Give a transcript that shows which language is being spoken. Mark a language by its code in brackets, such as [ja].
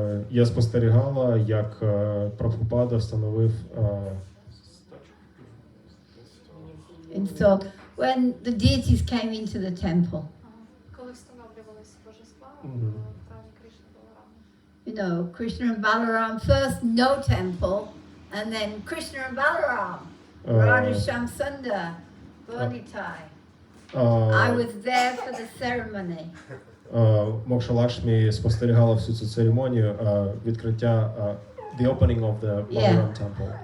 [uk] Я спостерігала, як Прабгупада встановив [en] Installed when the deities came into the temple. [uk] Коли встановлювалися божества в храмі Крішни Баларами. [en] You know, Krishna and Balaram, first no temple, and then Krishna and Balaram, Radha Shamsundar, Bonitai. I was there for the ceremony. [uk] Мокша Лакшмі спостерігала всю цю церемонію відкриття the opening of the Balaram temple.